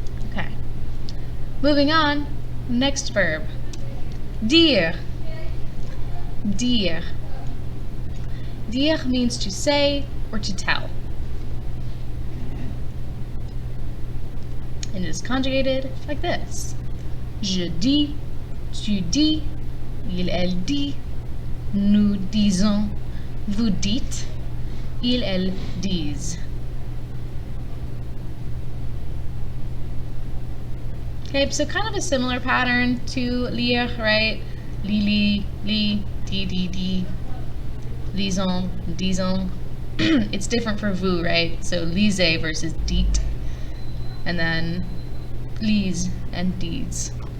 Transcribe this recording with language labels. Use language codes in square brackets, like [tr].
[en] Okay. Moving on, next verb. Dire. Dire. Dire means to say or to tell. And it is conjugated like this. [fr] Je dis, tu dis, il elle dit, nous disons, vous dites, ils elles disent. [en] Okay, so kind of a similar pattern to lire, right? Li, li, di, lisons, disons. It's different for vous, right? So lisez versus dites. And then lise and dites.